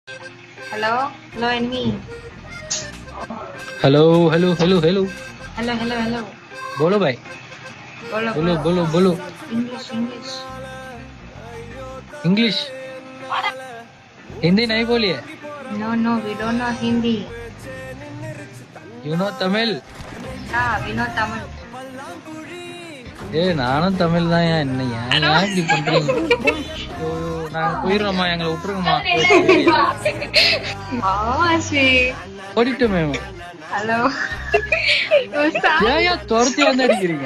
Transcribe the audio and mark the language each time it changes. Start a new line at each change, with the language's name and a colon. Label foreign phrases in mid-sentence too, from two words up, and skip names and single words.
English: Hello, hello, enemy. hello hello hello hello Hello, hello, hello.
Hindi: बोलो भाई Bolo, बोलो bolo. बोलो बोलो
English: English, English.
Hindi: इंग्लिश हिंदी नहीं बोलिए
English: No, no, we don't know Hindi. you know Tamil Yeah, we know Tamil.
Tamil: ஏ நானும் தமிழ் தான் என்ன ஏன் ஏன் இப்படி பண்றீங்க ஐயோ, நாங்க போயிடுறோமா எங்களை விட்டுருங்கம்மா Mamashi. ஓடிட்டோமே
English: Hello. Oh, sorry.
Tamil: ஏன் துரத்தி வந்து அடிக்கிறீங்க